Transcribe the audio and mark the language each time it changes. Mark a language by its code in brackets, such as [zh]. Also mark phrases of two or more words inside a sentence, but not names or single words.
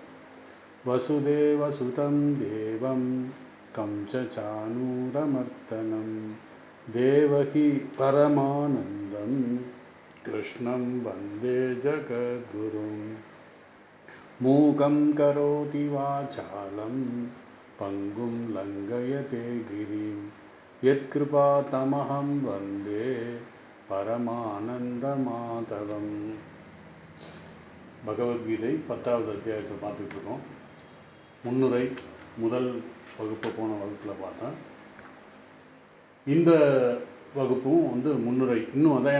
[sa] वसुदेवसुतं देवं कंसचाणूरमर्दनं देवकी परमानन्दं कृष्णं वन्दे जगद्गुरुं। मूकं करोति वाचालं पङ्गुं लङ्घयते गिरिं यत्कृपातमहं वन्दे பரமானந்தமாதவம். [ta] பகவத்கீதை 10வது அத்தியாயத்தை பார்த்துட்ருக்கோம். முன்னுரை முதல் வகுப்பு போன வகுப்பில் பார்த்தேன். இந்த வகுப்பும் முன்னுரை இன்னும் அதான்.